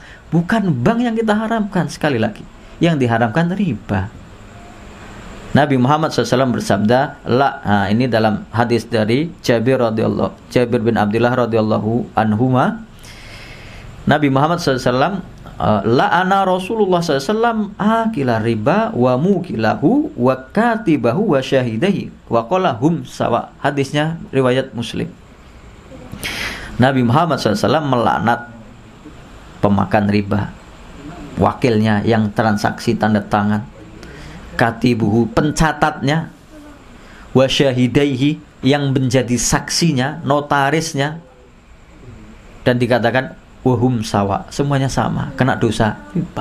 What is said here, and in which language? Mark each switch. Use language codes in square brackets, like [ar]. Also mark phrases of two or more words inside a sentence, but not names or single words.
[id] Bukan bank yang kita haramkan, sekali lagi. Yang diharamkan riba. Nabi Muhammad SAW bersabda, la, nah, ini dalam hadis dari Jabir bin Abdullah [ar] رضي الله عنهما. Nabi Muhammad SAW, لعن رسول الله ﷺ آكل الربا وموكله وكاتبه وشاهديه وقال هم سواء. [id] Hadisnya riwayat Muslim. Nabi Muhammad SAW melaknat pemakan riba, wakilnya yang transaksi tanda tangan, katibuhu pencatatnya, [ar] وشاهديه [id] yang menjadi saksinya, notarisnya, dan dikatakan [ar] وهم سواء, [id] semuanya sama, kena dosa riba.